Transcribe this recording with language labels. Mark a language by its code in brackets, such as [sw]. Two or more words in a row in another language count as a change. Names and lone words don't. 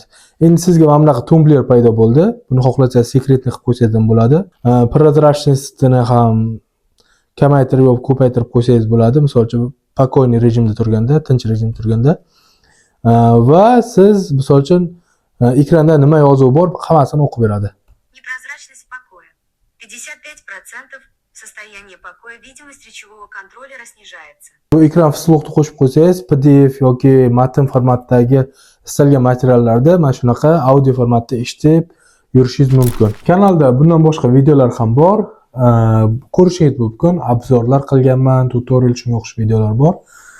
[uz] Endi sizga mana bunaqa tumbler paydo bo'ldi. Buni xohlasangiz sekretni qilib qo'ysangiz ham bo'ladi. Prozrachностьni ham kamaytirib yoki ko'paytirib qo'ysangiz bo'ladi. Misol uchun, spokойный rejimda turganda, tinch rejimda turganda. Va siz misol uchun ekranda nima yozuvi bor, hammasini o'qib beradi. [ru] Непрозрачность покоя. 55% состояние покоя, видимость речевого контроллера снижается. [uz] Bu ekran slug'ni qo'shib qo'ysangiz, PDF yoki matn formatidagi istalgan materiallarda mana shunaqa audio formatda eshitib yurishingiz mumkin. Kanalda bundan boshqa videolar ham bor. Ko'rishingiz mumkin. Obzorlar qilganman, tutorial shunga o'xshash videolar bor.